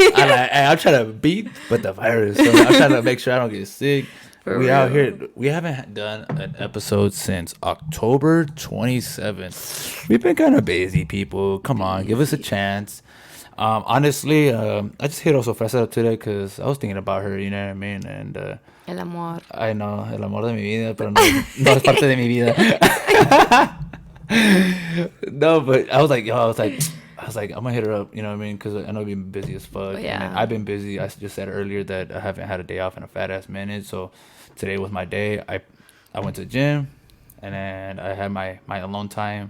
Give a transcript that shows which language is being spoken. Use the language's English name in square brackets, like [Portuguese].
[English] I'm trying to beat but the virus. So I'm trying to make sure I don't get sick. For we real. out here. We haven't done an episode since October 27th. We've been kind of busy, people. Come on, give us a chance. Honestly, I just hit also Fresa up today because I was thinking about her, you know what I mean? And [Spanish] El amor. [English] I know, [Spanish] el amor de mi vida, pero no es parte de mi vida. [English] No, but I was like, I'm gonna hit her up, you know what I mean? Because I know I've been busy as fuck. Yeah. And I've been busy. I just said earlier that I haven't had a day off in a fat ass minute. So today was my day. I went to the gym, and then I had my alone time.